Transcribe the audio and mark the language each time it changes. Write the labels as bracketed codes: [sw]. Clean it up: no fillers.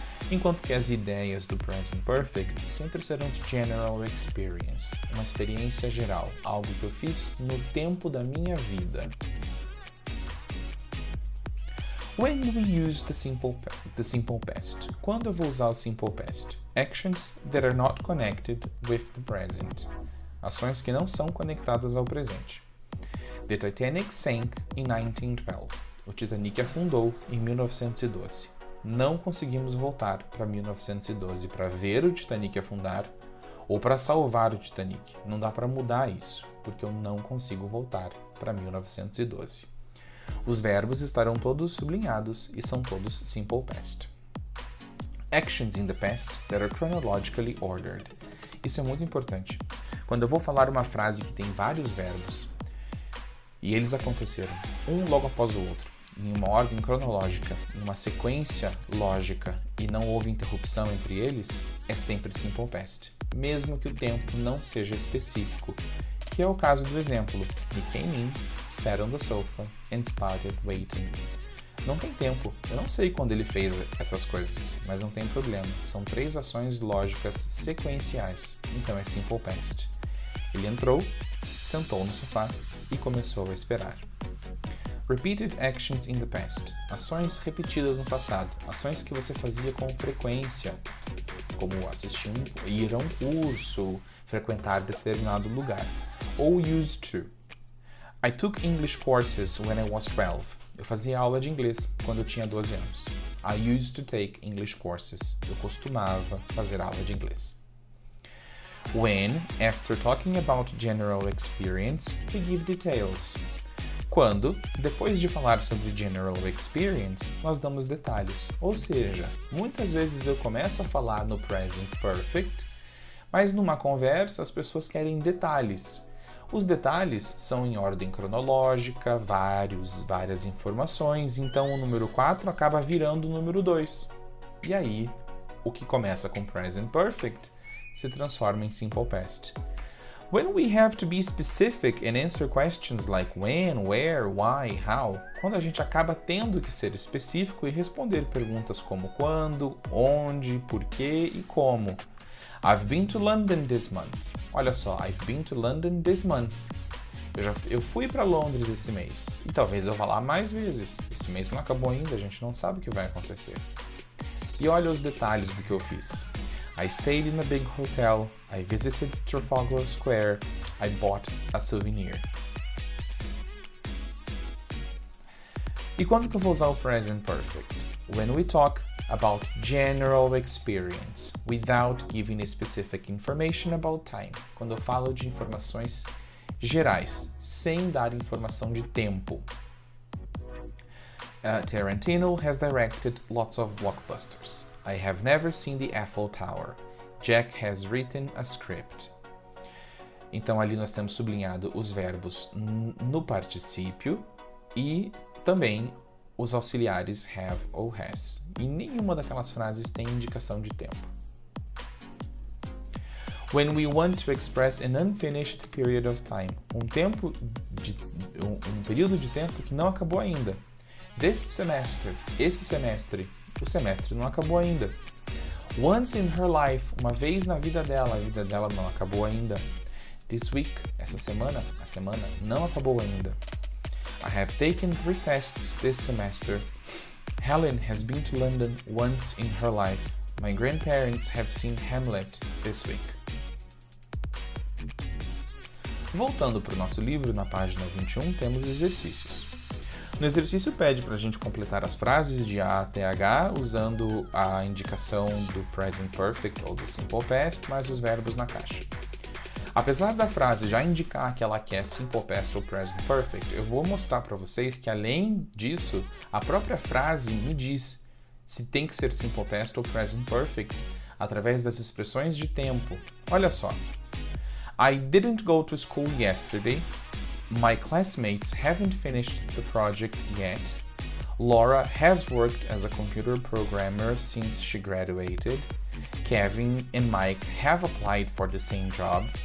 [pt] Enquanto que as ideias do present perfect sempre serão general experience, uma experiência geral, algo que eu fiz no tempo da minha vida. [en] When do we use the simple past? [pt] Quando eu vou usar o simple past? [en] Actions that are not connected with the present. [pt] Ações que não são conectadas ao presente. [en] The Titanic sank in 1912. [pt] O Titanic afundou em 1912. Não conseguimos voltar para 1912 para ver o Titanic afundar ou para salvar o Titanic. Não dá para mudar isso, porque eu não consigo voltar para 1912. Os verbos estarão todos sublinhados e são todos simple past. [en] Actions in the past that are chronologically ordered. [pt] Isso é muito importante. Quando eu vou falar uma frase que tem vários verbos e eles aconteceram um logo após o outro, em uma ordem cronológica, em uma sequência lógica e não houve interrupção entre eles, é sempre simple past, mesmo que o tempo não seja específico, que é o caso do exemplo. [en] He came in, sat on the sofa and started waiting. [pt] Não tem tempo, eu não sei quando ele fez essas coisas, mas não tem problema. São 3 ações lógicas sequenciais, então é simple past. Ele entrou, sentou no sofá e começou a esperar. [en] Repeated actions in the past. [pt] Ações repetidas no passado, ações que você fazia com frequência, como assistir, ir a um curso, frequentar determinado lugar. Ou [en] used to. I took English courses when I was 12. [pt] Eu fazia aula de inglês quando eu tinha 12 anos. [en] I used to take English courses. [pt] Eu costumava fazer aula de inglês. [en] When, after talking about general experience, we give details. [pt] Quando, depois de falar sobre general experience, nós damos detalhes. Ou seja, muitas vezes eu começo a falar no present perfect, mas numa conversa as pessoas querem detalhes. Os detalhes são em ordem cronológica, várias informações, então o número 4 acaba virando o número 2. E aí, o que começa com present perfect se transforma em simple past. [en] When we have to be specific and answer questions like when, where, why, how, [pt] quando a gente acaba tendo que ser específico e responder perguntas como quando, onde, porquê e como. [en] I've been to London this month. [pt] Olha só, [en] I've been to London this month. [pt] Eu fui para Londres esse mês. E talvez eu vá lá mais vezes. Esse mês não acabou ainda, a gente não sabe o que vai acontecer. E olha os detalhes do que eu fiz. [en] I stayed in a big hotel. I visited Trafalgar Square. I bought a souvenir. [pt] E quando que eu vou usar o present perfect? [en] When we talk about general experience, without giving specific information about time. [pt] Quando eu falo de informações gerais, sem dar informação de tempo. [en] Tarantino has directed lots of blockbusters. I have never seen the Eiffel Tower. Jack has written a script. [pt] Então ali nós temos sublinhado os verbos no particípio e também os auxiliares have ou has. E nenhuma daquelas frases tem indicação de tempo. [en] When we want to express an unfinished period of time. [pt] Um período de tempo que não acabou ainda. [en] This semester, [pt] esse semestre. O semestre não acabou ainda. [en] Once in her life, [pt] uma vez na vida dela, a vida dela não acabou ainda. [en] This week, [pt] essa semana, a semana não acabou ainda. [en] I have taken 3 tests this semester. Helen has been to London once in her life. My grandparents have seen Hamlet this week. [pt] Voltando para o nosso livro, na página 21, temos exercícios. No exercício pede para a gente completar as frases de A até H usando a indicação do Present Perfect ou do Simple Past, mais os verbos na caixa. Apesar da frase já indicar que ela quer Simple Past ou Present Perfect, eu vou mostrar para vocês que, além disso, a própria frase me diz se tem que ser Simple Past ou Present Perfect através das expressões de tempo. Olha só. [en] I didn't go to school yesterday. My classmates haven't finished the project yet. Laura has worked as a computer programmer since she graduated. Kevin and Mike have applied for the same job.